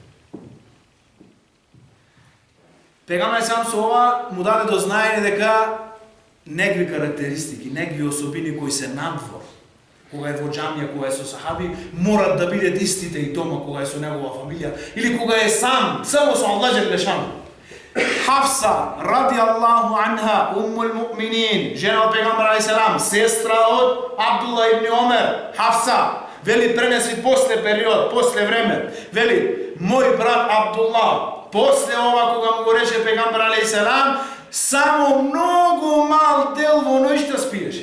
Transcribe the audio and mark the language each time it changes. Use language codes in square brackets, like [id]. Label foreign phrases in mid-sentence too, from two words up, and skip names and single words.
[mk] Пегамберот сам со ова му даде до знаење дека некви карактеристики, некви особини кои се надвор, кога е во џамија, кога е со сахаби, морат да бидат истите и дома кога е со негова фамилија, или кога е сам, само со [ar] الله جل شأنه. [mk] Хафса, [ar] رضي الله عنها، أم المؤمنين, [mk] жена од пегамбер алейхиссалам, сестра од Абдулла ибн Омер, Хафса, вели пренеси после период, после време, вели, мој брат Абдулла, после ова кога му го рече пегамбер алейхиссалам, само многу мал дел во ноќта спиеше.